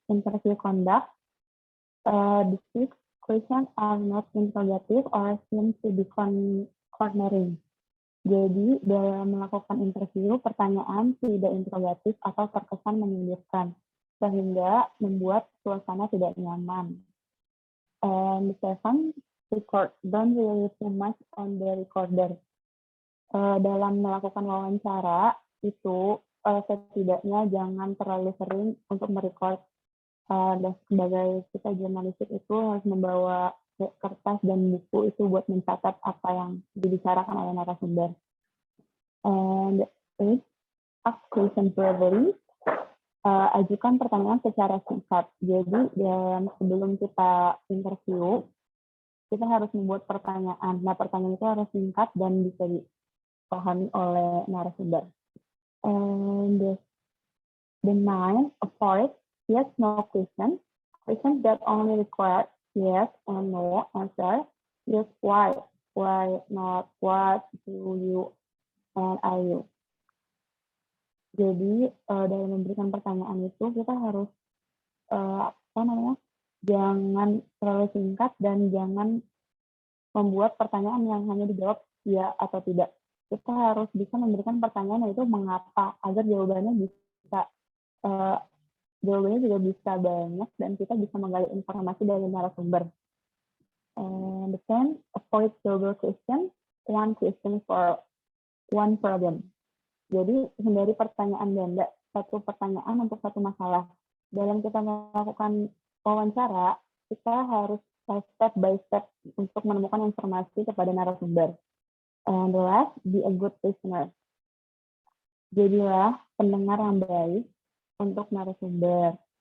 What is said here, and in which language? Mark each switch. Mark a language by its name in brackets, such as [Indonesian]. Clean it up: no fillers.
[English] Interview conduct. The 6 questions are not interrogative or seem to be cornering. [Indonesian] Jadi, dalam melakukan interview, pertanyaan tidak interrogatif atau terkesan menyindirkan, sehingga membuat suasana tidak nyaman. [English] And the 7, record. Don't rely too much on the recorder. [Indonesian] Dalam melakukan wawancara, itu setidaknya jangan terlalu sering untuk merecord. Dan sebagai kita jurnalistik itu harus membawa kertas dan buku itu buat mencatat apa yang dibicarakan oleh narasumber. [English] And 8, ask question verbally. [Indonesian] Ajukan pertanyaan secara singkat. Jadi sebelum kita interview, kita harus membuat pertanyaan. Nah, pertanyaan itu harus singkat dan bisa dipahami oleh narasumber. [English] And the 9, avoid yes, no question. Questions that only require yes and no answer, use why. Why not what, do you, and are you. [Indonesian] Jadi dalam memberikan pertanyaan itu kita harus jangan terlalu singkat dan jangan membuat pertanyaan yang hanya dijawab ya atau tidak. Kita harus bisa memberikan pertanyaan yaitu mengapa agar jawabannya juga bisa banyak dan kita bisa menggali informasi dari narasumber. [English] And then avoid double question, one question for one problem. [Indonesian] Jadi hindari pertanyaan ganda, satu pertanyaan untuk satu masalah. Dalam kita melakukan wawancara, kita harus [English] step by step [Indonesian] untuk menemukan informasi kepada narasumber. [English] And the last, be a good listener. [Indonesian] Jadilah pendengar yang baik untuk narasumber.